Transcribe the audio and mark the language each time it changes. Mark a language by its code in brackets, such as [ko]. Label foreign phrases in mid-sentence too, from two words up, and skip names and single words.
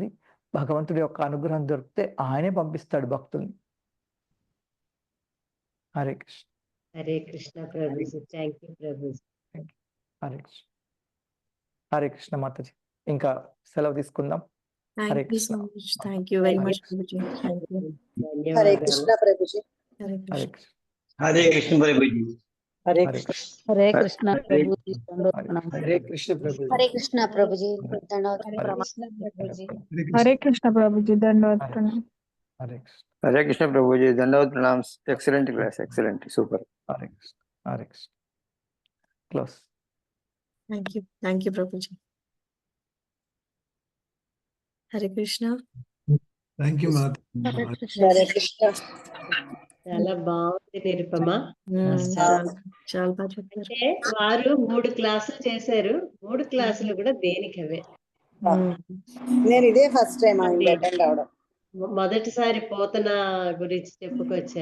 [te] భగవంతుడి యొక్క అనుగ్రహం దొరికితే ఆయనే పంపిస్తాడు భక్తుల్ని. హరే కృష్ణ. హరే కృష్ణ ప్రభుజీ. [en] thank you [te] ప్రభుజీ. హరే కృష్ణ. హరే కృష్ణ మాతాజీ. ఇంకా సెలవు తీసుకుందాం. హరే [en] Thank you [te] కృష్ణ. [en] so much. Thank you very much, Prabhuji. Thank you. [te] హరే ధన్యవాదాలు. కృష్ణ ప్రభుజీ. Hare హరే Krishna. కృష్ణ. హరే కృష్ణ ప్రభుజీ. హరే హరే కృష్ణ. కృష్ణ. హరే కృష్ణ ప్రభుజీ. హరే కృష్ణ ప్రభు. హరే కృష్ణ ప్రభుజీ. ధన్యవాదాలు హరే ప్రభుజీ. హరే కృష్ణ. హరే కృష్ణ ప్రభుజీ. ధన్యవాదాలు. హరే కృష్ణ. హరే కృష్ణ ప్రభుజీ, దండవత్ ప్రణామ్. [en] excellent class, excellent, super. [te] హరే కృష్ణ. హరే కృష్ణ. క్లోజ్. [en] Thank you. Thank you, Prabhuji. Hare Krishna. thank you మాత. [te] హరే కృష్ణ. చాలా బాగుంది నిరుపమ. చాలా బాగా చెప్పారు. అంటే వారు 3 క్లాసులు చేశారు. 3 క్లాసులు కూడా దేనికవే. నేను ఇదే [en] first time attend [te] అవడం. మొదటిసారి పోతన గురించి చెప్పుకొచ్చారు.